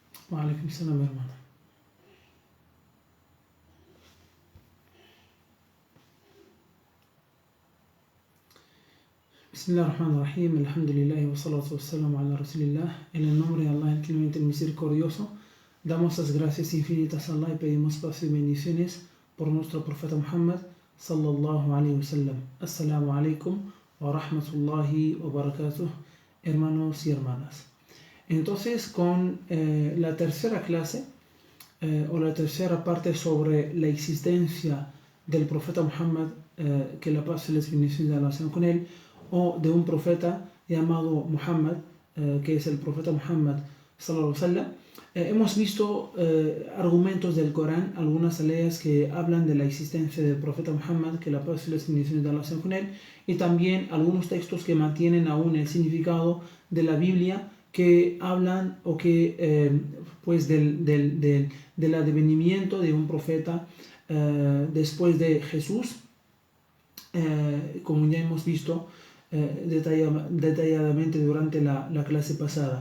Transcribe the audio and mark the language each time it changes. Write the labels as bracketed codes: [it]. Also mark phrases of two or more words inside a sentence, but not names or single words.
[ar] وعليكم السلام hermano. بسم الله الرحمن الرحيم الحمد لله والصلاة والسلام على رسول الله. [es] En el nombre de Allah, el clemente, el misericordioso, damos las gracias infinitas a Allah y pedimos paz y bendiciones por nuestro profeta Muhammad [ar] صلى الله عليه وسلم. السلام عليكم ورحمة الله وبركاته, [es] hermanos y hermanas. Entonces, con la tercera clase o la tercera parte sobre la existencia del profeta Muhammad, que la paz y las bendiciones de Allah sean con él, o de un profeta llamado Muhammad, que es el profeta Muhammad [ar] صلى الله عليه وسلم. [es] Hemos visto argumentos del Corán, algunas aleas que hablan de la existencia del profeta Muhammad, que la paz y las bendiciones de Allah sean con él, y también algunos textos que mantienen aún el significado de la Biblia, que hablan o que pues del advenimiento de un profeta después de Jesús, como ya hemos visto detalladamente durante la clase pasada.